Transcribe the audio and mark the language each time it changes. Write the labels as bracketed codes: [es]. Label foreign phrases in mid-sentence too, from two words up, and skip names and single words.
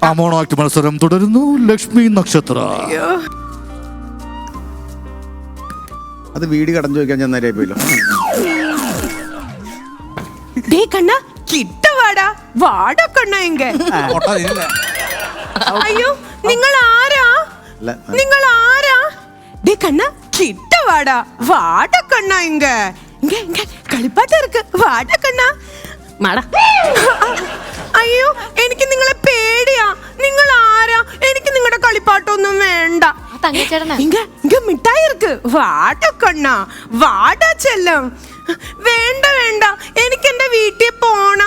[ml] ആ മോണോ ആക്ട് മത്സരം തുടരുന്നു. ലക്ഷ്മി നക്ഷത്ര. അത് വീട് കടന്നു ചോദിക്കാൻ ഞാൻ നേരെ പോയില്ലോ. [ta] டே கண்ணா கிட்ட வாடா வாடா கண்ணா இங்க. [ml] അയ്യോ നിങ്ങൾ ആരാ? നിങ്ങൾ ആരാ? [ta] டே கண்ணா கிட்ட வாடா வாடா கண்ணா இங்க. இங்க இங்க കളിപ്പാട്ടം இருக்கு வாடா கண்ணா. മാടാ. [ml] അയ്യോ എനിക്ക് നിങ്ങളെ പേടിയാ. നിങ്ങൾ ആരാ? എനിക്ക് നിങ്ങളുടെ കളിപ്പാട്ടൊന്നും വേണ്ട. [ta] இங்க இங்க மிட்டாய் இருக்கு வாடா கண்ணா வாடா செல்லம். [ml] വേണ്ട വേണ്ട എനിക്ക് എന്റെ വീട്ടിൽ പോണം.